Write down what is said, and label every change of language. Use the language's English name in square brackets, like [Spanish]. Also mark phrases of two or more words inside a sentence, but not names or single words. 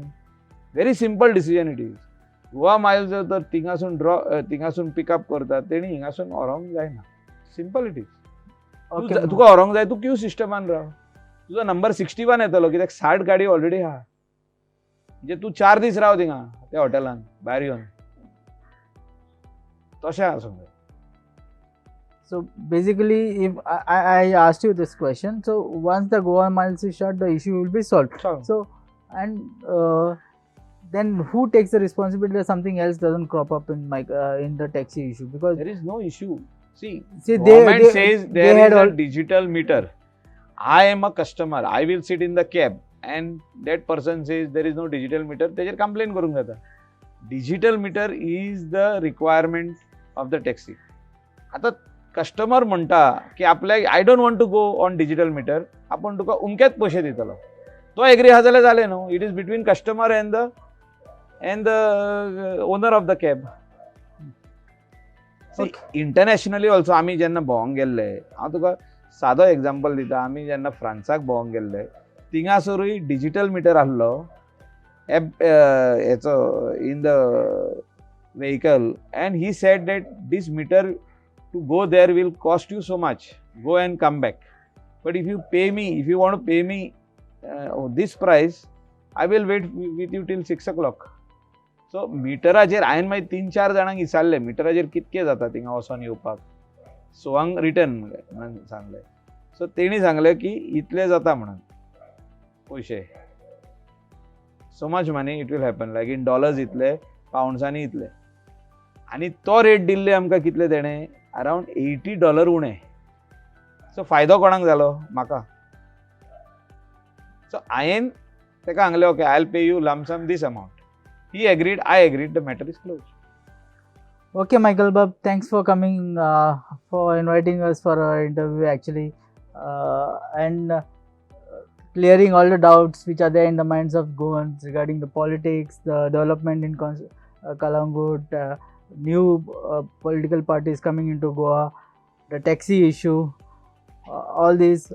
[English] very simple decision it is. [Konkani] गोवा मायल्स जर थिंगासून पिकअप करता, तेणी हिंगासून व्हरोंक जायना. [English] simple it is. Okay, [Konkani] तुका व्हरोंक जाय, तूं क्यू सिस्टमान राव. तुजो नंबर 61 येतलो. कित्याक 60 गाडी ऑलरेडी आहा. म्हणजे तूं 4 दीस राव थिंगा त्या हॉटेलान भायर येवन. तशें आसूंक जाय. [English] So basically, if I asked you this question, so once the Goa Miles is shut, the issue will be solved. So and then who takes the responsibility that something else doesn't crop up in the taxi issue? Because There is no issue. See, see government they says they there had is a all, digital meter. I am a customer. I will sit in the cab and that person says there is no digital meter. [Konkani] तेजेर complaint करूंक जाता. [English] Digital meter is the requirement of the taxi. [Konkani] आता कस्टमर म्हणटा की आपल्याक [English] I don't want to go on digital meter, [Konkani] आपूण तुका उमकेच पयशे दितलो. तो एग्री आहा जाल्यार जालें न्हू. [English] It is between customer and the owner of the cab. internationally also [Konkani] आमी जेन्ना भोंवंक गेल्ले, हांव तुका सादो एग्जाम्पल दिता. आमी जेन्ना फ्रांसाक भोंवंक गेल्ले, थिंगासरूय डिजिटल मिटर आसलो हेचो [English] in the vehicle, and he said that this meter to go there will cost you so much. Go and come back. But if you want to pay me this price, I will wait with you till 6 o'clock. [Konkani] So मिटराचेर हांवें मागीर 3-4 जाणांक विचारलें मिटराचेर कितके जाता थिंगा वचोन येवपाक. सोवांग रिटर्न म्हणून सांगलें. सो तेणी सांगलें की इतले जाता म्हणून पयशे. [English] so much money it will happen like in dollars [Konkani] इतले, पावंड्सांनी इतले. आनी तो रेट दिल्ले आमकां कितले तेणें अरावंड $80 उणें. सो फायदो कोणाक जालो? म्हाका. सो हांवें ताका सांगलें [English] okay I will pay you lump sum this amount. He agreed, I agreed, the matter is closed. Okay, Michael Bubb, thanks for coming, for inviting us for our interview actually, and clearing all the doubts which are there in the minds of Goans regarding the politics, the development in Kalangut, new political parties coming into Goa, the taxi issue, all these.